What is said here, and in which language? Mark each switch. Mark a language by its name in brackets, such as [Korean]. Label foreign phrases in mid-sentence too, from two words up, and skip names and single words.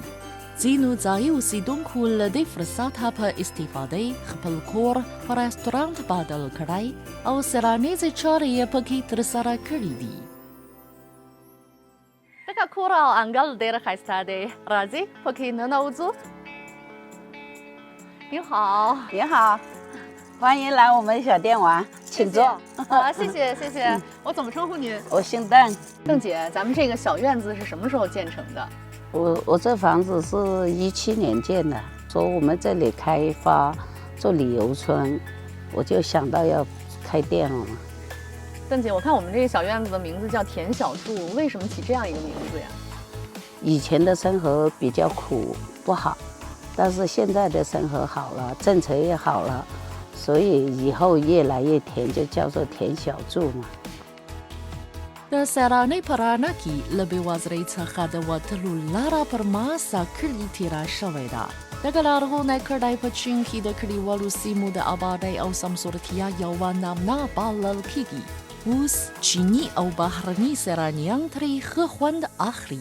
[Pashto] ځینو ځایي اوسېدونکو له دې فرصته په استفادې خپل کور په رستورانت بدل کړی او څېړنیزې چارې یې پکې ترسره کړي دي. دغه کور او انګړ ډېر ښایسته دی. راځئ پکې ننوځو. [Chinese] 你好，你好，欢迎来我们小店玩，请坐。好，谢谢谢谢。我怎么称呼您？我姓邓。邓姐，咱们这个小院子是什么时候建成的？我这房子是17年建的，说我们这里开发做旅游村，我就想到要开店了嘛。邓姐，我看我们这个小院子的名字叫田小筑，为什么起这样一个名字呀？以前的生活比较苦不好，但是现在的生活好了，政策也好了，所以以后越来越甜，就叫做田小筑嘛。 [Pashto] د سیلانۍ په رڼا کې له بېوزلۍ څخه د وتلو لاره پر ماسا کلي تېره شوې ده. دغه لرغونی کړی په چین کې د کلیوالو سیمو د آبادۍ او سمسورتیا یوه نمونه بلل کېږي. اوس چینی او بهرني سیلانیان ترې ښه خوند اخلي.